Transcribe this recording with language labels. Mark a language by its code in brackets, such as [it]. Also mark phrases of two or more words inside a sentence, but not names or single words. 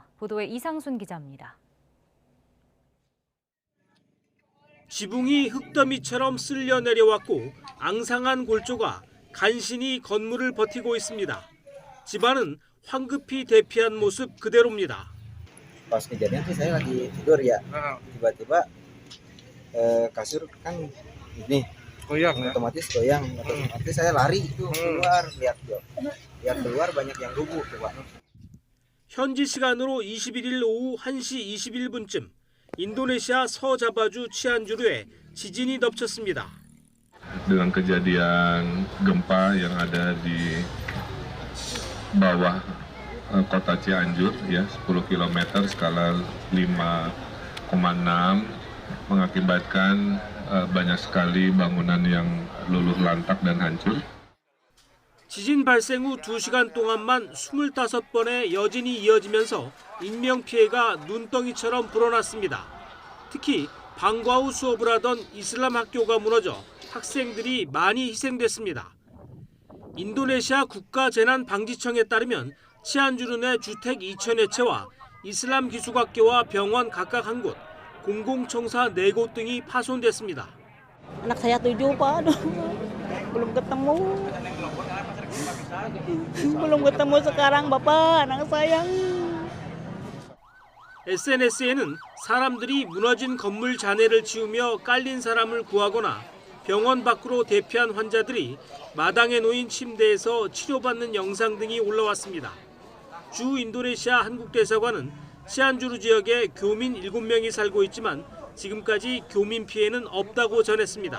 [ko] 보도에 이상순 기자입니다. 지붕이 흙더미처럼 쓸려 내려왔고 앙상한 골조가 간신히 건물을 버티고 있습니다. 집안은 황급히 대피한 모습 그대로입니다. [id] Pas kejadian sih saya lagi tidur ya, tiba-tiba kasur kan ini otomatis goyang, otomatis saya lari itu keluar lihat keluar banyak yang rubuh coba. [ko] 현지 시간으로 21일 오후 1시 21분쯤 인도네시아 서자바주 치안주르에 지진이 덮쳤습니다. [id] Dengan kejadian gempa yang ada di bawah kota Cianjur ya 10 km skala 5,6 mengakibatkan banyak sekali bangunan yang luluh lantak dan hancur. [ko] 지진 발생 후 2시간 동안만 25번의 여진이 이어지면서 인명피해가 눈덩이처럼 불어났습니다. 특히 방과 후 수업을 하던 이슬람 학교가 무너져 학생들이 많이 희생됐습니다. 인도네시아 국가재난방지청에 따르면 치안주르 내 주택 2,000여 채와 이슬람 기숙학교와 병원 각각 한 곳, 공공청사 4곳 등이 파손됐습니다. [id] Anak saya 7 Pak, belum ketemu. Belum ketemu sekarang Bapak, anak sayang. [ko] SNS에는 사람들이 무너진 건물 잔해를 치우며 깔린 사람을 구하거나 병원 밖으로 대피한 환자들이 마당에 놓인 침대에서 치료받는 영상 등이 올라왔습니다. 주 인도네시아 한국대사관은 시안주루 지역에 교민 7명이 살고 있지만 지금까지 교민 피해는 없다고 전했습니다.